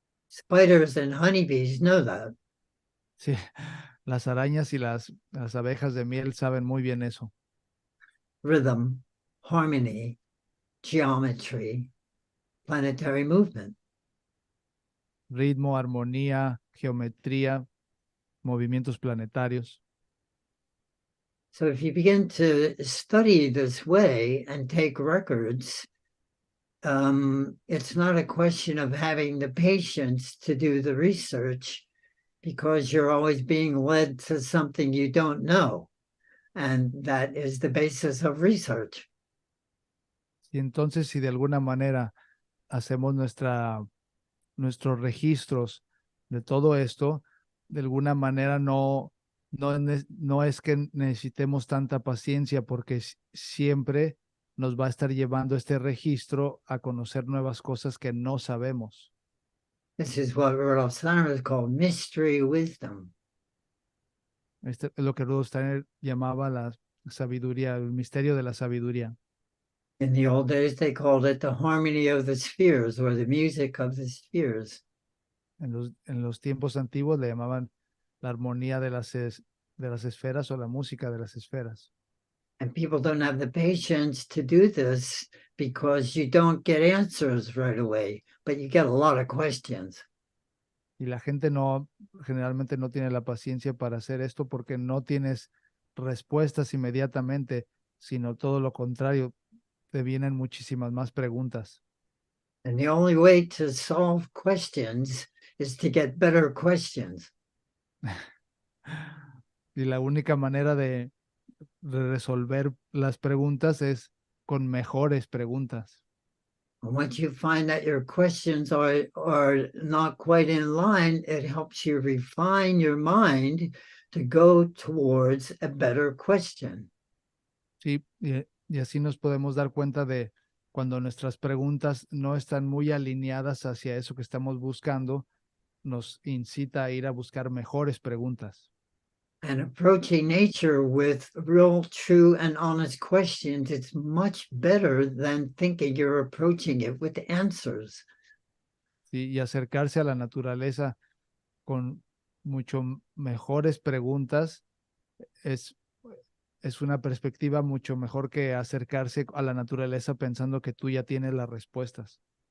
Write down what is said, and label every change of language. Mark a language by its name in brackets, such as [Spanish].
[English] Spiders and honeybees know that. [Spanish] Sí, las arañas y las abejas de miel saben muy bien eso. [English] Rhythm, harmony, geometry, planetary movement. [Spanish] Ritmo, armonía, geometría, movimientos planetarios. [English] So if you begin to study this way and take records, it's not a question of having the patience to do the research because you're always being led to something you don't know. And that is the basis of research. [Spanish] Y entonces, si de alguna manera hacemos nuestros registros de todo esto, de alguna manera no es que necesitemos tanta paciencia porque siempre nos va a estar llevando este registro a conocer nuevas cosas que no sabemos. [English] This is what Rudolf Steiner called mystery wisdom. [Spanish] Este es lo que Rudolf Steiner llamaba la sabiduría, el misterio de la sabiduría. [English] In the old days, they called it the harmony of the spheres or the music of the spheres. [Spanish] En los tiempos antiguos le llamaban la armonía de las esferas o la música de las esferas. [English] And people don't have the patience to do this because you don't get answers right away, but you get a lot of questions. [Spanish] Y la gente generalmente no tiene la paciencia para hacer esto porque no tienes respuestas inmediatamente, sino todo lo contrario, te vienen muchísimas más preguntas. [English] And the only way to solve questions is to get better questions. [Spanish] Y la única manera de resolver las preguntas es con mejores preguntas. [English] And once you find that your questions are not quite in line, it helps you refine your mind to go towards a better question. [Spanish] Sí, y así nos podemos dar cuenta de cuando nuestras preguntas no están muy alineadas hacia eso que estamos buscando, nos incita a ir a buscar mejores preguntas. [English] And approaching nature with real, true, and honest questions, it's much better than thinking you're approaching it with answers. [Spanish] ¿Sí? Y acercarse a la naturaleza con mucho mejores preguntas es, es una perspectiva mucho mejor que acercarse a la naturaleza pensando que tú ya tienes las respuestas.